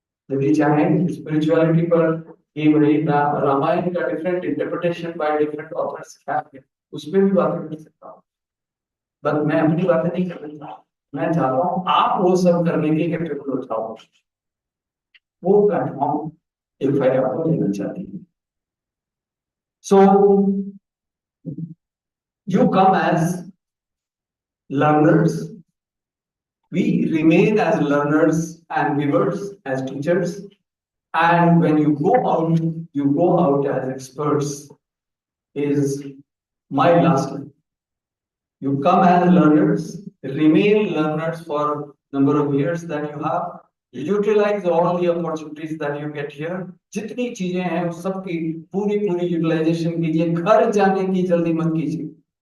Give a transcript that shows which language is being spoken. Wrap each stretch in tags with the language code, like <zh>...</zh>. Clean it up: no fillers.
<hi>यदि चाहें स्पिरिचुअलिटी पर कि भाई रामायण का</hi> <en>different interpretation by different authors</en> <hi>क्या है, उसमें भी बातें कर सकता हूँ। बस मैं अपनी बातें नहीं कर सकता, मैं चाहता हूँ आप वो सब करने के कैपेबल हो जाओ, वो प्लेटफॉर्म ICFA आपको देना चाहती है।</hi> <en>So you come as learners, we remain as learners and viewers, as teachers, and when you go out as experts is my last line. You come as learners, remain learners for number of years that you have, utilize all the opportunities that you get here.</en> <hi>जितनी चीजें हैं उस सब की पूरी utilisation कीजिए, घर जाने की जल्दी मत कीजिए।</hi>